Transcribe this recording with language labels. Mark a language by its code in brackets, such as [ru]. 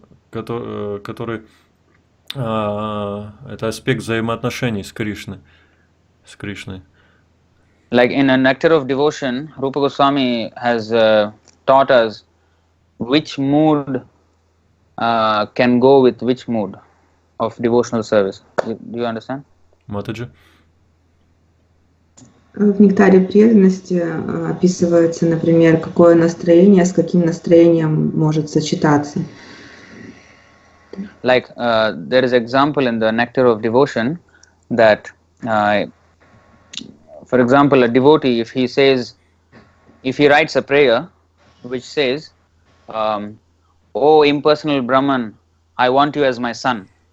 [ru] Который это аспект взаимоотношений с Кришной. [en] Like in a Nectar of Devotion, Rupa Goswami has taught us which mood can go with which mood of devotional service. Do you understand? Mataji? [ru] В нектаре преданности описывается, например, какое настроение с каким настроением может сочетаться. [en] Like there is example in the Nectar of Devotion that, for example, a devotee, if he writes a prayer which says, "Oh impersonal Brahman, I want you as my son."